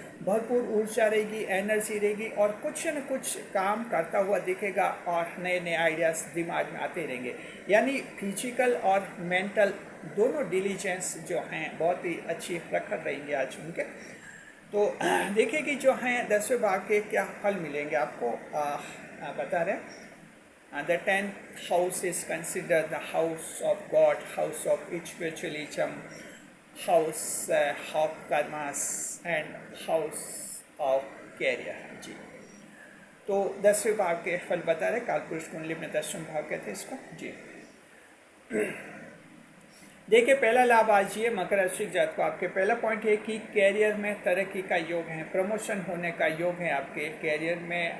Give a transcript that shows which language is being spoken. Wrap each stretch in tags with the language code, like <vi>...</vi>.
<hi>भरपूर ऊर्जा रहेगी, एनर्जी रहेगी और कुछ न कुछ काम करता हुआ दिखेगा और नए नए आइडियाज़ दिमाग में आते रहेंगे। यानी फिजिकल और मेंटल दोनों डिलीजेंस जो हैं बहुत ही अच्छी प्रखर रहेंगे आज उनके। तो देखिए कि जो हैं 10वें भाव के क्या फल मिलेंगे आपको, बता रहे हैं।</hi> <en>The 10th house is considered the house of God, house of spiritualism, house of karmas and house of career जी।</en> <hi>तो 10वें भाव के फल बता रहे, कालपुरुष कुंडली में 10वां भाव कहते हैं इसको जी। देखिए, पहला लाभ आज ये मकर राशि जात को आपके पहला पॉइंट है कि कैरियर में तरक्की का योग है, प्रमोशन होने का योग है आपके कैरियर में।</hi>